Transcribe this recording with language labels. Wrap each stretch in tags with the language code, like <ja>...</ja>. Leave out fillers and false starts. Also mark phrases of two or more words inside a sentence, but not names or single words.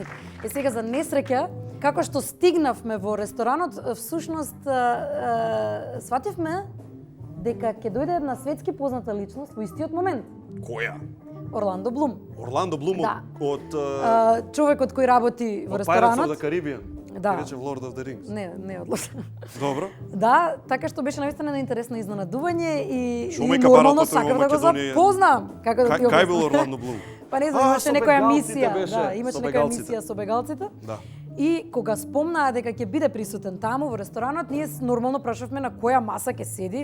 <mk>Сега за несреќа, како што стигнавме во ресторанот, всушност свативме дека ќе дојде една светски позната личност во истиот момент. Која? Орландо Блум. Орландо Блум Да. од Човекот кој работи во Pirates of ресторанот. the Caribbean. Да. Рече Lord of the Rings. Не одлучно. Добро. Да, така што беше наистина едно интересно изненадување и Шо ме нормално капарал сакав да го Македонија? запознам. Како да ти Кај бил објаснам? Орландо Блум? Па не знам, А, имаше со некоја бегалците емисија, беше, да, имаше со некоја бегалците. емисија со бегалците. Да. И кога спомнаа дека ќе биде присутен таму во ресторанот, ние нормално прашавме на која маса ќе седи.</mk>